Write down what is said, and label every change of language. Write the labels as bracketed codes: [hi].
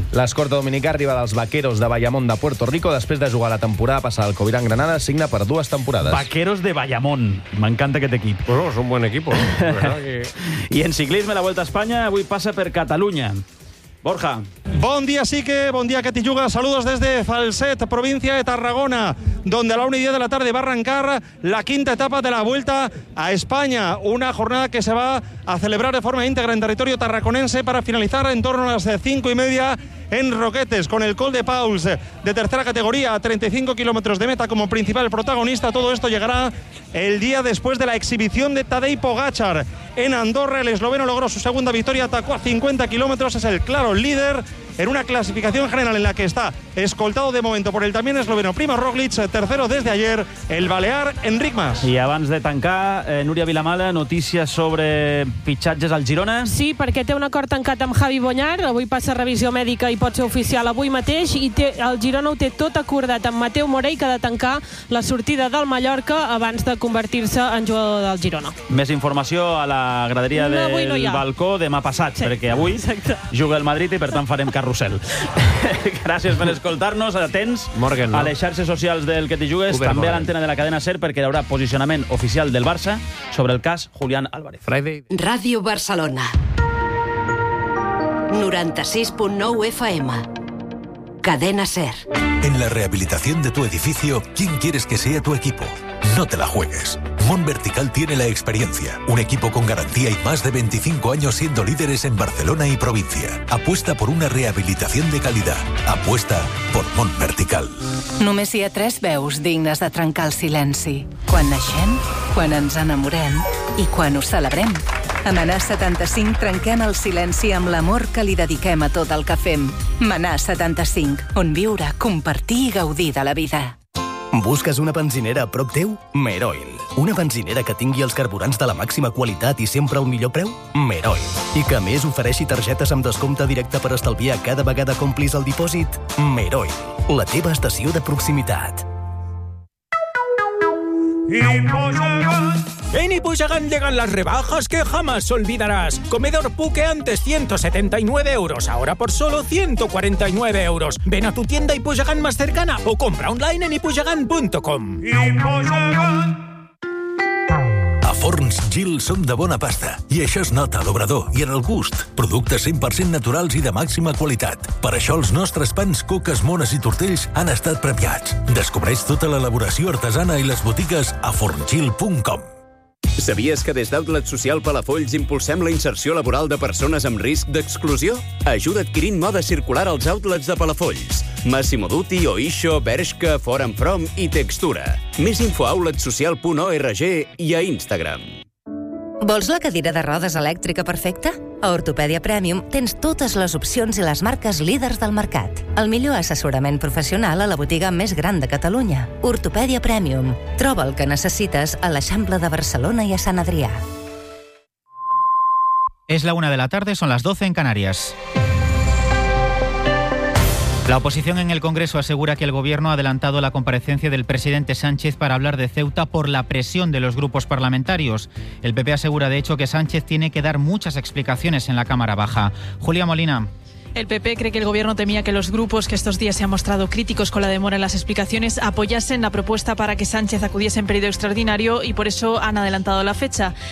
[ca] L'escorta dominicà arriba dels Vaqueros de Bayamón de Puerto Rico després de jugar la temporada passada al Covirán Granada, signa per 2 temporades. Vaqueros de Bayamón. M'encanta aquest equip. Bueno, és un bon equip. Que... I en ciclisme, la Vuelta a Espanya avui passa per Catalunya. Borja. Bon dia, Sique. Bon dia, Catilluga. [es] Saludos desde Falset, província de Tarragona, donde a la 1:10 de la tarde va a arrancar la quinta etapa de la Vuelta a España. Una jornada que se va a celebrar de forma íntegra en territorio tarraconense para finalizar en torno a las 5:30 en Roquetes, con el Col de Pauls de tercera categoría a 35 kilómetros de meta como principal protagonista. Todo esto llegará el día después de la exhibición de Tadej Pogačar en Andorra. El esloveno logró su segunda victoria, atacó a 50 kilómetros, es el claro líder en una clasificación general en la que está escoltado de momento por el también esloveno Primo Roglic, tercero desde ayer el balear Enric Mas. [ca] I abans de tancar, Núria Vilamala, notícies sobre fitxatges al Girona. Sí, perquè té un acord tancat amb Javi Boñar, avui passa revisió mèdica i pot ser oficial avui mateix, i té, el Girona ho té tot acordat amb Mateu Morey, que ha de tancar la sortida del Mallorca abans de convertir-se en jugador del Girona. Més informació a la graderia del balcó demà passat, sí, perquè avui juga el Madrid i per tant farem carrusel. Gràcies per escoltar-nos, atents Morgan, no? A les xarxes socials del Que t'hi jugues, Uber, també Morgan. A l'antena de la cadena SER, perquè hi haurà posicionament oficial del Barça sobre el cas Julián Álvarez. [en] Friday. [ca] Ràdio Barcelona 96.9 FM. Cadena SER. [es] En la rehabilitación de tu edificio, ¿quién quieres que sea tu equipo? No te la juegues. Monvertical tiene la experiencia. Un equipo con garantía y más de 25 años siendo líderes en Barcelona y provincia. Apuesta por una rehabilitación de calidad. Apuesta por Monvertical. [ca] Només hi ha tres veus dignes de trencar el silenci. Quan naixem, quan ens enamorem i quan ho celebrem. A Manà 75 trenquem el silenci amb l'amor que li dediquem a tot el que fem. Manà 75, on viure, compartir i gaudir de la vida. Busques una benzinera a prop teu? Meroil. Una benzinera que tingui els carburants de la màxima qualitat i sempre al millor preu? Meroil. I que a més ofereixi targetes amb descompte directe per estalviar cada vegada que omplis el dipòsit? Meroil. La teva estació de proximitat. [es] En Ipujagán llegan las rebajas que jamás olvidarás. Comedor Puque, antes 179 euros, ahora por solo 149 euros. Ven a tu tienda Ipujagán más cercana o compra online en ipujagán.com. [ca] A Forns Gil som de bona pasta, i això es nota a l'obrador i en el gust. Productes 100% naturals i de màxima qualitat. Per això els nostres pans, coques, mones i tortells han estat premiats. Descobreix tota l'elaboració artesana i les botigues a forngil.com. Sabies que des d'Outlet Social Palafolls impulsem la inserció laboral de persones amb risc d'exclusió? Ajuda adquirint moda circular als outlets de Palafolls. Massimo Dutti, Oisho, Bershka, For & From i Textura. Més info a outletsocial.org i a Instagram. Vols la cadira de rodes elèctrica perfecta? A Ortopèdia Premium tens totes les opcions i les marques líders del mercat. El millor assessorament professional a la botiga més gran de Catalunya. Ortopèdia Premium. Troba el que necessites a l'Eixample de Barcelona i a Sant Adrià. És la 1 de la tarde, són les 12 en Canàries. [es] La oposición en el Congreso asegura que el gobierno ha adelantado la comparecencia del presidente Sánchez para hablar de Ceuta por la presión de los grupos parlamentarios. El PP asegura, de hecho, que Sánchez tiene que dar muchas explicaciones en la Cámara Baja. Julia Molina. El PP cree que el gobierno temía que los grupos que estos días se han mostrado críticos con la demora en las explicaciones apoyasen la propuesta para que Sánchez acudiese en periodo extraordinario y por eso han adelantado la fecha.